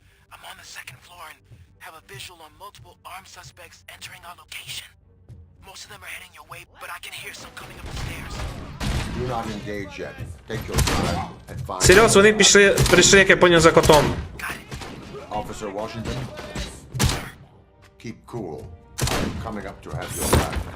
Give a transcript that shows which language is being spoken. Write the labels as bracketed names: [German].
[English] I'm on the second floor and have a visual on multiple armed suspects entering our location. Most of them are heading your way, but I can hear some coming up the stairs. Do not engage yet. Take your time and find... [Ukrainian] Серйозно, вони прийшли, як я поняв, за котом. [English] Officer Washington? Keep cool. I'm coming up to have your back.